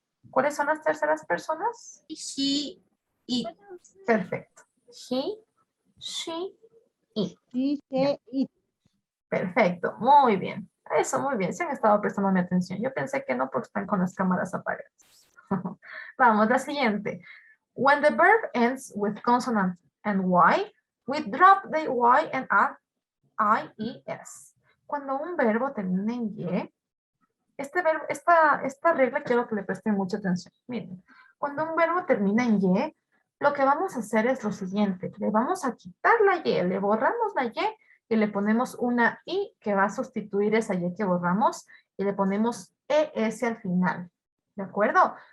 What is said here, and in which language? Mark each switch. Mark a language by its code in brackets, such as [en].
[es] ¿Cuáles son las terceras personas? [en] She, it. Perfecto. He, she, it. [es] Perfecto, muy bien. Eso, muy bien. Se han estado prestando mi atención. Yo pensé que no porque están con las cámaras apagadas. Vamos, la siguiente. [en] When the verb ends with consonant and Y, we drop the Y and add IES. [es] Cuando un verbo termina en Y, esta regla quiero que le presten mucha atención. Miren, cuando un verbo termina en Y, lo que vamos a hacer es lo siguiente. Le vamos a quitar la Y, le borramos la Y y le ponemos una I que va a sustituir esa Y que borramos y le ponemos ES al final. ¿De acuerdo?